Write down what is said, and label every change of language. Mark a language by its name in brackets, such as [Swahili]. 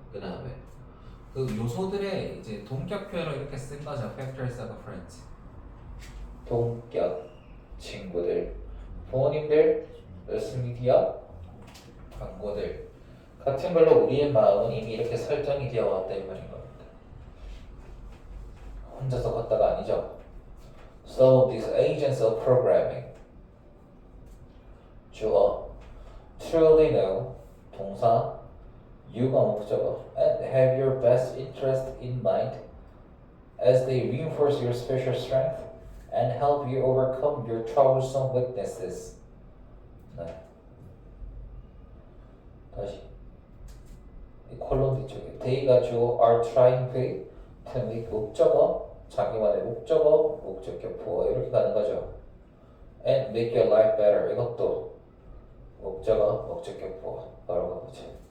[Korean] 그 다음에 그 요소들의 이제 동격 표현을 이렇게 쓴 거죠. [English] Factors of friends. [Korean] 동격 친구들, 부모님들, 매스미디어, 광고들 같은 걸로 우리의 마음은 이미 이렇게 설정이 되어 왔다 이 말인 겁니다. 혼자서 걷다가 아니죠. [English] So these agents of programming 주어 truly know 동사 you가 목적어 and have your best interest in mind as they reinforce your special strength and help you overcome your troublesome weaknesses. [Korean] 네. 다시 이 콜론 뒤쪽에 they가 주어 [English] are trying to make [Korean] 목적어 자기만의 목적어 목적격 부어 이렇게 가는 거죠. [English] and make your life better [Korean] 이것도 목적어 목적격 부어 바로 가보죠.